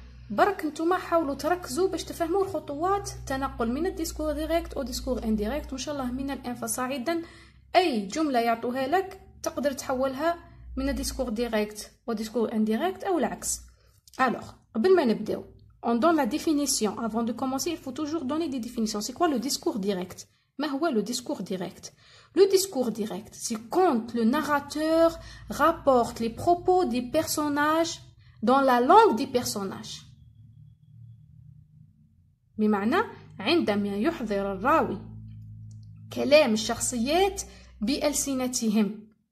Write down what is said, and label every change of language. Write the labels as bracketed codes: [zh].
[ar] برك نتوما حاولوا تركزوا باش تفهموا الخطوات تنقل من الديسكور ديريكت او ديسكور انديريكت، وان شاء الله من الان فصاعدا اي جمله يعطوها لك تقدر تحولها من الديسكور ديريكت او ديسكور انديريكت او العكس. الوغ قبل ما نبداو [fr] on donne la définition. Avant de commencer, il faut toujours donner des définitions. C'est quoi le discours direct? [ar] ما هو [fr] le discours direct? Le discours direct, c'est quand le narrateur rapporte les propos des personnages dans la langue des personnages. [ar] بمعنى عندما يحضر الراوي كلام الشخصيات بألسنتهم.